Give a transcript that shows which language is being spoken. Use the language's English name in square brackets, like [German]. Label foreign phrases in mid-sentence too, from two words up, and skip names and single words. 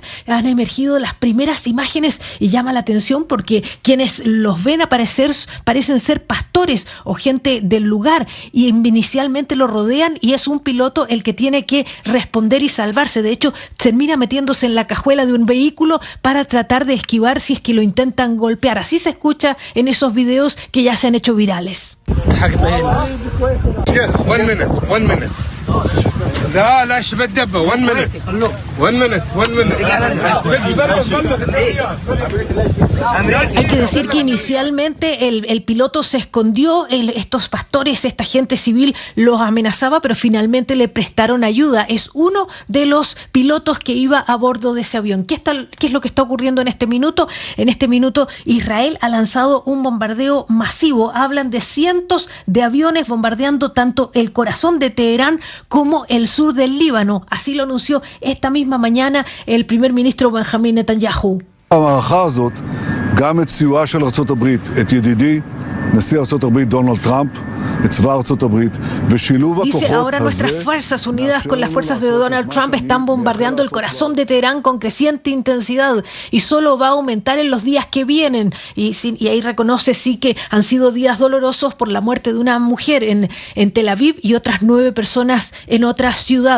[Spanish] Han emergido las primeras imágenes y llama la atención porque quienes los ven parecen ser pastores o gente del lugar, y inicialmente lo rodean y es un piloto el que tiene que responder y salvarse. De hecho, termina metiéndose en la cajuela de un vehículo para tratar de esquivar si es que lo intentan golpear. Así se escucha en esos videos que ya se han hecho virales. [English] Yes, one minute. [Spanish] Hay que decir que inicialmente el piloto se escondió, estos pastores, esta gente civil los amenazaba, pero finalmente le prestaron ayuda. Es uno de los pilotos que iba a bordo de ese avión. ¿Qué es lo que está ocurriendo en este minuto? En este minuto Israel ha lanzado un bombardeo masivo. Hablan de cientos de aviones bombardeando tanto el corazón de Teherán como el sur del Líbano. Así lo anunció esta misma mañana el primer ministro Benjamín Netanyahu. [Hebrew] המערכה הזאת, גם את סיועה של ארצות הברית, את ידידי, נשיא ארצות הברית דונלד טראמפ, את צבא ארצות הברית, ושילוב הכוחות הזה... [Spanish] Dice, ahora nuestras fuerzas unidas con las fuerzas de Donald Trump están bombardeando el corazón de Teherán con creciente intensidad, y solo va a aumentar en los días que vienen. Y ahí reconoce sí que han sido días dolorosos por la muerte de una mujer en Tel Aviv y otras 9 personas en otra ciudad.